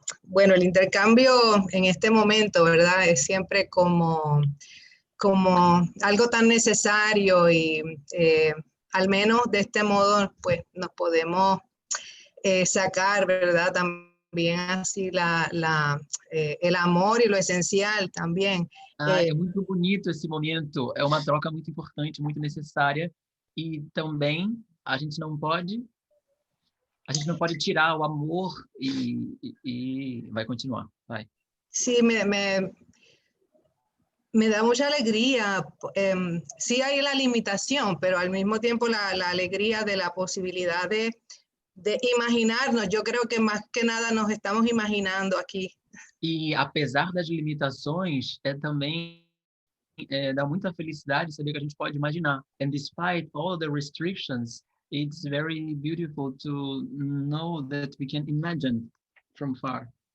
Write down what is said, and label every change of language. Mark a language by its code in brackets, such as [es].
[es] bueno, el intercambio en este momento, ¿verdad? Es siempre como algo tan necesario y al menos de este modo, pues nos podemos sacar, ¿verdad? También así el amor y lo esencial también. [pt] É muito bonito esse momento, é uma troca muito importante, muito necessária, e também a gente não pode tirar o amor e vai continuar, vai. [es] Sí, me da mucha alegría. Sí hay la limitación, pero al mismo tiempo la alegría de la posibilidad de imaginarnos. Yo creo que más que nada nos estamos imaginando aquí. [pt] E apesar das limitações, também dá muita felicidade saber que a gente pode imaginar. [en] And despite all the restrictions, it's very beautiful to know that we can imagine from far.